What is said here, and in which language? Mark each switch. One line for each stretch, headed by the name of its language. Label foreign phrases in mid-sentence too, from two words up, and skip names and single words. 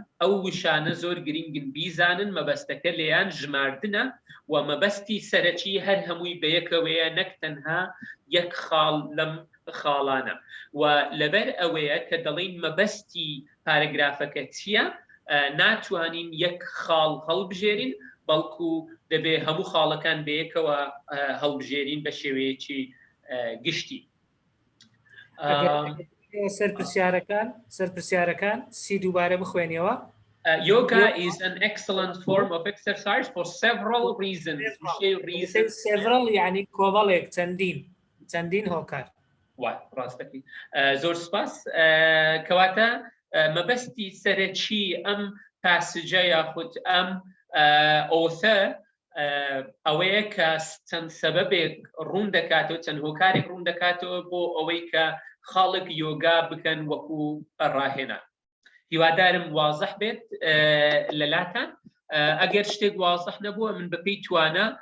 Central Kurdish: ئەو وشانە زۆر گرنگن بیزانن مەبەستەکە لێیان ژماردنە و مەبەستی سەرەکی هەر هەمووی بەیەکەوەیە نەک تەنها یەک خاڵ لەم خاڵانە و لەبەر ئەوەیە کە دەڵێن مەبەستی پارەگرافەکە چییە ناتوانین یەک خاڵ هەڵبژێرین بەڵکو دەبێ هەموو خاڵەکان بەیەکەوە هەڵبژێرین بە شێوەیەکی گشتی سەرپرسیارەکان سی دووبارە بخوێنیەوە
English: Yoga is an excellent form of exercise for several reasons.
Central Kurdish: Several يعني کۆمەڵێک چەندین هۆکار. ڕاستەکەی زۆر سپاس کەواتە مەبەستی سەرەکی ئەم پاسجە یاخود ئەم ئۆثە ئەوەیە کە چەند سەبەبێک ڕوون دەکاتەوە چەند هۆکارێک ڕوون دەکاتەوە بۆ ئەوەی کە خاڵک یۆگا بکەن وەکو ڕاهێنا هیوادارم وازەح بێت لەلاتان ئەگەر شتێک وازەح نەبووە من بەپێی توانە